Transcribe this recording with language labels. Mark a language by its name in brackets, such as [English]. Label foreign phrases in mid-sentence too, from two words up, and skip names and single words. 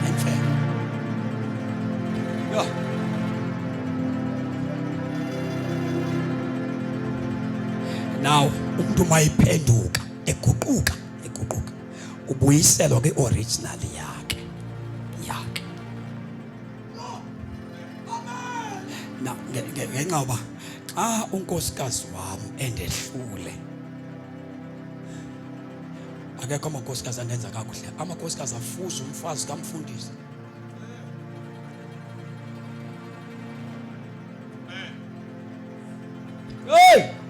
[Xhosa] Now umuntu mayiphenduka eguquka ubuyiselwa ke-original yakhe. Now ngenxa yoba xa unkosikazi wami endehlule, akekho amankosikazi andenza kakuhle. Amankosikazi afuza umfazi kamfundisi. Hey.